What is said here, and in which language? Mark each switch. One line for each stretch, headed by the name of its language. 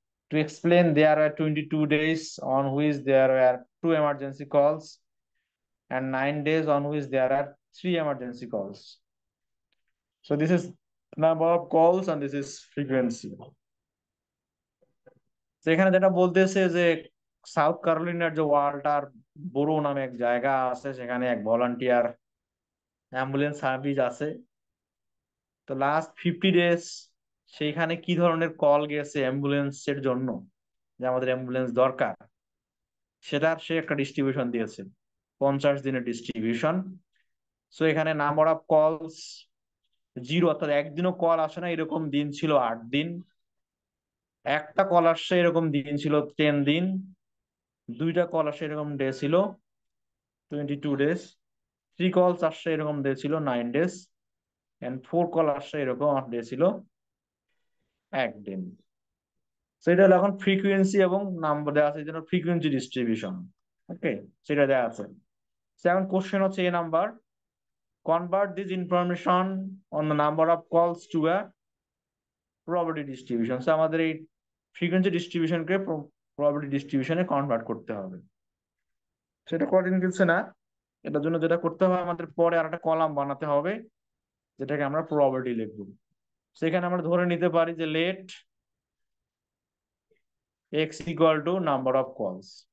English: To explain, there are 22 days on which there were 2 emergency calls and 9 days on which there are 3 emergency calls. So this is number of calls and this is frequency.
Bangla: তো এখানে যেটা বলতেছে যে south ক্যারোলিনার যে Walter বোরো নামে এক জায়গা আছে, সেখানে এক ভলান্টিয়ার অ্যাম্বুলেন্স সার্ভিস আছে। তো লাস্ট 50 ডেজ সেইখানে কি ধরনের কল গেছে অ্যাম্বুলেন্সের জন্য, যে আমাদের অ্যাম্বুলেন্স দরকার, সেটার সে একটা ডিস্ট্রিবিউশন দিয়েছে, 50 দিনের ডিস্ট্রিবিউশন। সো এখানে নাম্বার অফ কলস 0, অর্থাৎ একদিনও কল আসে না এরকম দিন ছিল 8 দিন। একটা কল আসছে এরকম দিন ছিল 10 দিন। দুইটা কল আসছে এরকম ডে ছিল 22 days। 3 কলস আসছে এরকম ডে ছিল 9 days, এন্ড 4 কল আসছে এরকম ডে ছিল 1 দিন। সেটা হলো এখন ফ্রিকুয়েন্সি এবং নাম্বার দেওয়া আছে, এই জন্য ফ্রিকুয়েন্সি ডিস্ট্রিবিউশন। ওকে, সেটা দেওয়া আছে। এখন কোশ্চেন হচ্ছে এ number,
English: convert this information on the number of calls to a probability distribution.
Bangla: So আমাদের এই ফ্রিকোয়েন্সি ডিস্ট্রিবিউশনকে প্রবাবিলিটি ডিস্ট্রিবিউশনে কনভার্ট করতে হবে। সেটা কঠিন কিছু না। এটার জন্য যেটা করতে হবে, আমাদের পরে আর একটা কলাম বানাতে হবে, যেটাকে আমরা প্রবাবিলিটি লিখবো। সেখানে আমরা ধরে নিতে পারি যে
English: Let X equal to number of calls.